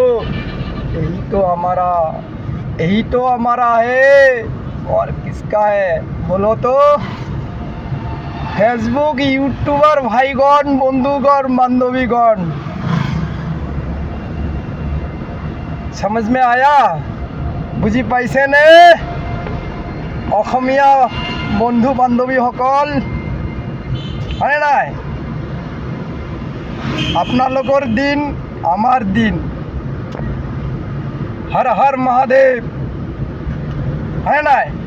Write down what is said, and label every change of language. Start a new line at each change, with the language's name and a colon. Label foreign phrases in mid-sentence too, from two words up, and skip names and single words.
Hindi: यही तो हमारा है और किसका है बोलो तो? फेसबुक यूट्यूबर भाईगण बंधुगण बान्धवीगण, समझ में आया?
Assamese: বুজি পাইছে নে অসমীয়া বন্ধু বান্ধৱীসকল, হয় নাই? আপোনালোকৰ দিন আমাৰ দিন। হৰ হৰ মহাদেৱ, হয় নাই?